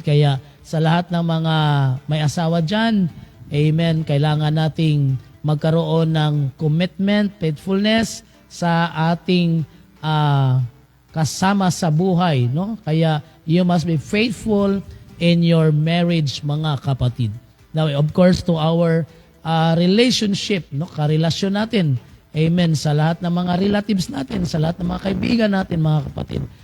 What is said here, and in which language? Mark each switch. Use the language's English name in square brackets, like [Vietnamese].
[Filipino] Kaya sa lahat ng mga may asawa dyan, amen, kailangan nating magkaroon ng commitment, faithfulness sa ating kasama sa buhay, no? [English] Kaya you must be faithful in your marriage, [Filipino] mga kapatid. [English] Now, of course, to our relationship, no? [Filipino] Karelasyon natin, amen, sa lahat ng mga relatives natin, sa lahat ng mga kaibigan natin, mga kapatid.